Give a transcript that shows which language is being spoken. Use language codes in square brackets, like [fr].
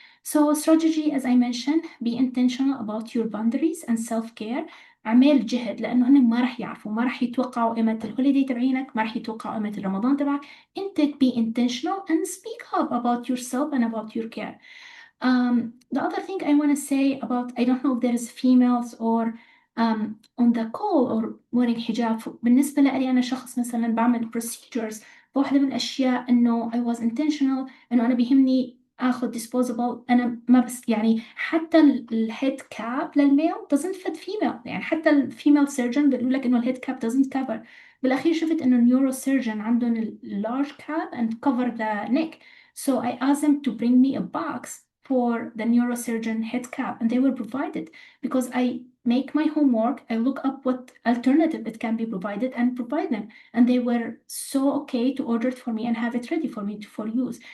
[en] So strategy, as I mentioned, be intentional about your boundaries and self-care. [ar] اعمل جهد، لأنه هن ما رح يعرفوا، ما رح يتوقعوا قيمة الهوليدي تبعينك، ما رح يتوقعوا قيمة الرمضان تبعك. [en] أنت be intentional and speak up about yourself and about your care. The other thing I want to say about, I don't know if there is females or on the call or wearing hijab. [ar] بالنسبة لي أنا شخص مثلا بعمل procedures، واحدة من الأشياء إنه [en] I was intentional [ar] إنه أنا بيهمني آخذ disposable. أنا ما بس يعني حتى الهيد كاب للميل [en] doesn't fit female، [ar] يعني حتى الفيميل surgeon بيقول لك إنه الهيد كاب [en] doesn't cover. [ar] بالأخير شفت إنه النيورو surgeon عندهم [en] large cap and cover the neck. So I asked them to bring me a box for the neurosurgeon head cap, and they were provided because I make my homework, I look up what alternative it can be provided and provide them, and they were so okay to order it for me and have it ready for me for use.